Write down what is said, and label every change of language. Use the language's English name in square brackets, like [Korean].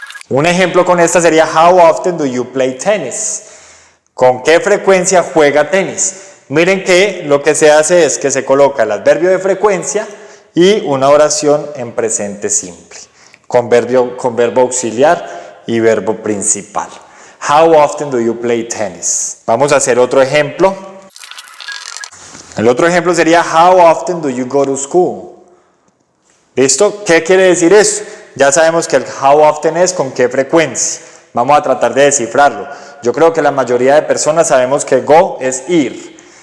[Spanish] Un ejemplo con esta sería [English] how often do you play tennis? [Spanish] ¿Con qué frecuencia juega tenis? Miren que lo que se hace es que se coloca el adverbio de frecuencia y una oración en presente simple, con verbo auxiliar y verbo principal. [English] How often do you play tennis? [Spanish] Vamos a hacer otro ejemplo. El otro ejemplo sería [English] how often do you go to school? [Spanish] ¿Listo? ¿Qué quiere decir eso? Ya sabemos que el how often es con qué frecuencia. Vamos a tratar de descifrarlo. Yo creo que la mayoría de personas sabemos que go es ir.